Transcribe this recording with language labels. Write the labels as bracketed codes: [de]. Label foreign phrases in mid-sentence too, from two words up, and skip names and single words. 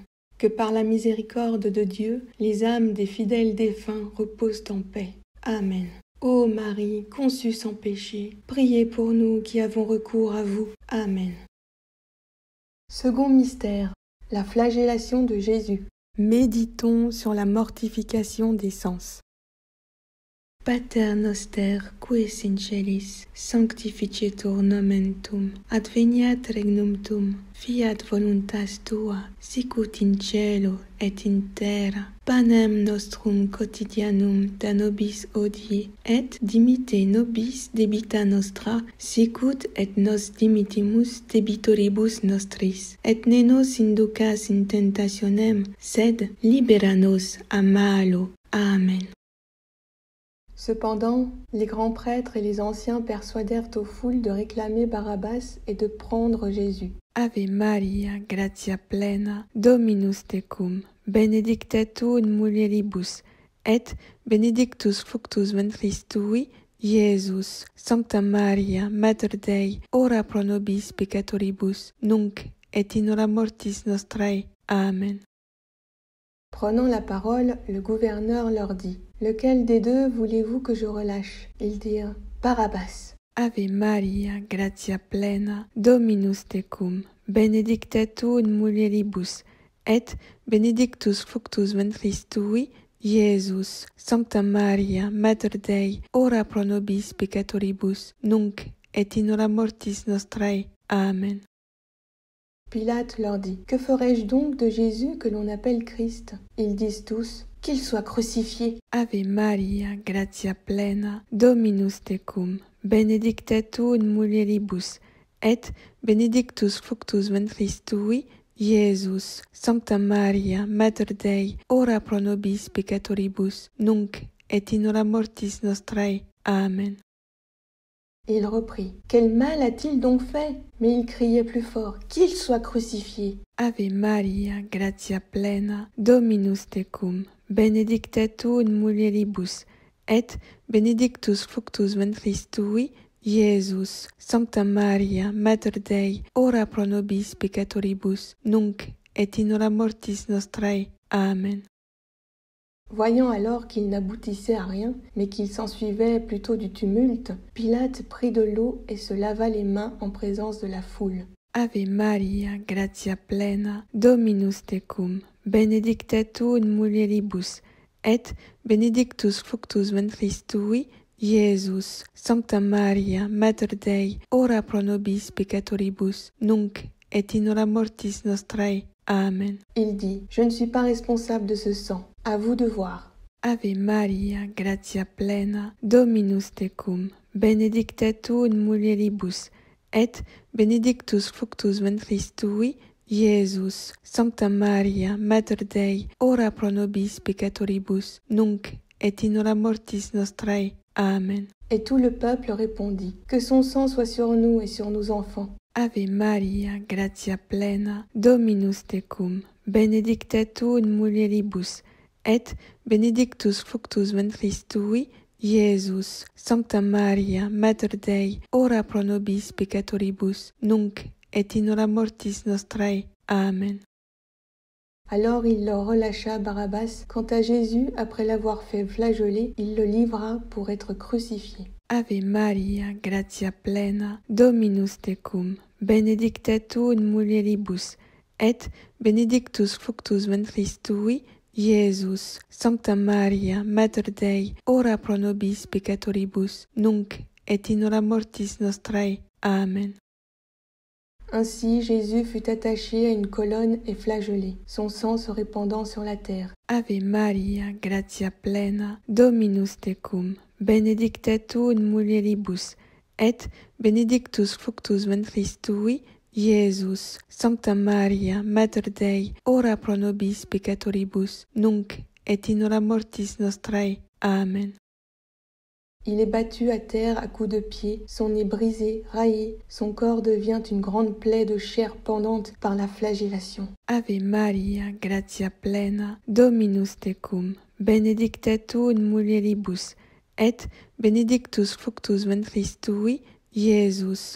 [fr] Que par la miséricorde de Dieu, les âmes des fidèles défunts reposent en paix. Amen. Ô Marie, conçue sans péché, priez pour nous qui avons recours à vous. Amen. Second mystère, la flagellation de Jésus. Méditons sur la mortification des sens. [la] Pater noster, qui es in celis, sanctificetur nomen tuum, adveniat regnum tuum, fiat voluntas tua, sicut in cielo et in terra. Panem nostrum quotidianum da nobis hodie, et dimitte nobis debita nostra, sicut et nos dimittimus debitoribus nostris. Et ne nos inducas in tentationem, sed libera nos a malo. Amen. [fr] Cependant, les grands prêtres et les anciens persuadèrent aux foules de réclamer Barabbas et de prendre Jésus. [la] Ave Maria, gratia plena, Dominus tecum, benedicta tu in mulieribus, et benedictus fructus ventris tui, Iesus. Sancta Maria, Mater Dei, ora pro nobis peccatoribus, nunc et in hora mortis nostrae. Amen. [fr] Prenant la parole, le gouverneur leur dit « Lequel des deux voulez-vous que je relâche ?» Ils dirent « Barabbas. » [la] Ave Maria, gratia plena, Dominus tecum, benedicta tu in mulieribus, et benedictus fructus ventris tui, Iesus. Sancta Maria, Mater Dei, ora pro nobis peccatoribus, nunc et in hora mortis nostrae. Amen. [fr] Pilate leur dit « Que ferai-je donc de Jésus que l'on appelle Christ ?» Ils disent tous « Qu'il soit crucifié. » [la] Ave Maria, gratia plena, Dominus tecum, benedicta tu in mulieribus, et benedictus fructus ventris tui, Iesus. Sancta Maria, Mater Dei, ora pro nobis peccatoribus, nunc et in hora mortis nostrae. Amen. [fr] Il reprit « Quel mal a-t-il donc fait ?» Mais il criait plus fort « Qu'il soit crucifié. » [la] Ave Maria, gratia plena, Dominus tecum, benedicta tu in mulieribus, et benedictus fructus ventris tui, Iesus. Sancta Maria, Mater Dei, ora pro nobis peccatoribus, nunc et in hora mortis nostrae. Amen. [fr] Voyant alors qu'il n'aboutissait à rien, mais qu'il s'ensuivait plutôt du tumulte, Pilate prit de l'eau et se lava les mains en présence de la foule. [la] Ave Maria, gratia plena, Dominus tecum, benedicta tu in mulieribus, et benedictus fructus ventris tui, Iesus, Sancta Maria, Mater Dei, ora pro nobis peccatoribus, nunc et in hora mortis nostrae. Amen. [fr] Il dit, je ne suis pas responsable de ce sang, à vous de voir. [la] Ave Maria, gratia plena, Dominus tecum, benedicta tu in mulieribus, et benedictus fructus ventris tui, Iesus. Sancta Maria, Mater Dei, ora pro nobis peccatoribus, nunc et in hora mortis nostrae. Amen. [fr] Et tout le peuple répondit, que son sang soit sur nous et sur nos enfants. [la] Ave Maria, gratia plena, Dominus tecum, benedicta tu in mulieribus, et benedictus fructus ventris tui, Iesus. Sancta Maria, Mater Dei, ora pro nobis peccatoribus, nunc et in hora mortis nostrae. Amen. [fr] Alors il leur relâcha Barabbas. Quant à Jésus, après l'avoir fait flageoler, il le livra pour être crucifié. [la] Ave Maria, gratia plena, Dominus tecum, benedicta tu in mulieribus, et benedictus fructus ventris tui, Iesus. Sancta Maria, Mater Dei, ora pro nobis peccatoribus, nunc et in hora mortis nostrae. Amen. [fr] Ainsi Jésus fut attaché à une colonne et flagellé, son sang se répandant sur la terre. [la] Ave Maria, gratia plena, Dominus tecum, benedicta tu in mulieribus, et benedictus fructus ventris tui, Iesus. Sancta Maria, Mater Dei, ora pro nobis peccatoribus, nunc et in hora mortis nostrae. Amen. [fr] Il est battu à terre à coups de pied, son nez brisé, raillé, son corps devient une grande plaie de chair pendante par la flagellation. [la] Ave Maria, gratia plena, Dominus tecum, benedicta tu in mulieribus, et benedictus fructus ventris tui, Iesus.